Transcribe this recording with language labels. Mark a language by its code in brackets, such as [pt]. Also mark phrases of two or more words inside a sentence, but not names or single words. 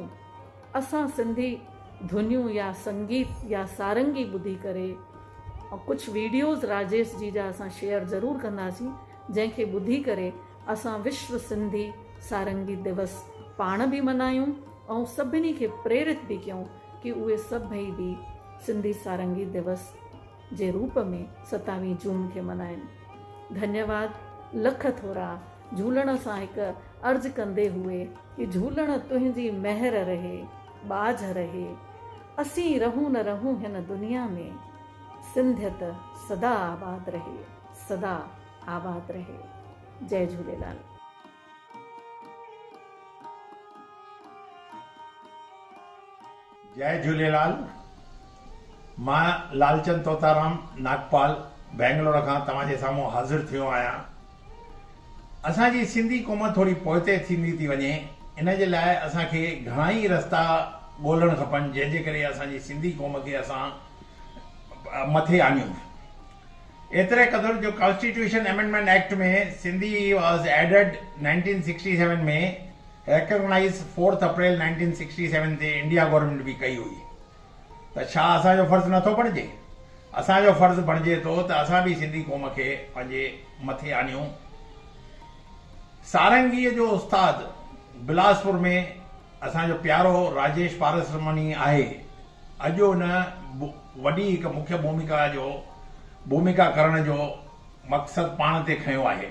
[sd] असां सिंधी धुनियूं या संगीत या सारंगी ॿुधी करे ऐं कुझु वीडियोज़ राजेश जी जा असां शेयर ज़रूरु कंदासीं, जंहिंखे ॿुधी करे असां विश्व सिंधी सारंगी दिवस पाण बि मल्हायूं ऐं सभिनी खे प्रेरित बि कयूं कि उहे सभई बि सिंधी सारंगी दिवस जे रूप में 27 जून खे मल्हाइनि। धन्यवाद। लख थोरा झूलण सां हिकु अर्ज़ु कंदे हुए कि झूलण तुंहिंजी महर रहे, बाझ रहे, असीं रहूं न रहूं हिन दुनिया में, सिंधियत सदा आबाद रहे, सदा आबाद रहे। जय झूलेलाल। जय झूलेलाल। मां लालचंद तोताराम नागपाल बेंगलोर खां तव्हांजे साम्हूं हाज़िर थियो आहियां। असांजी सिंधी क़ौम थोड़ी पोइते थींदी थी वञे, इन जे लाइ असांखे घणा ई रस्ता ॻोल्हण खपनि जंहिंजे करे असांजी सिंधी क़ौम खे असां मथे आणियूं। एतिरे क़दुरु जो [en] Constitution Amendment Act [sd] में सिंधी [en] was added [sd] 1967 में, रिकॉग्नाइज 4 अप्रैल 1967 ते [en] India government [sd] भी कई हुई। त छा असांजो फर्ज़ नथो बणिजे? असांजो फर्ज़ बणिजे थो त असां भी सिंधी क़ौम खे पंहिंजे मथे आणियूं। सारंगीअ जो उस्ताद बिलासपुर में असांजो प्यारो राजेश पारसमनी आहे अॼु हुन वॾी हिकु मुख्य भूमिका करण जो मक़सदु पाण ते खयो आहे।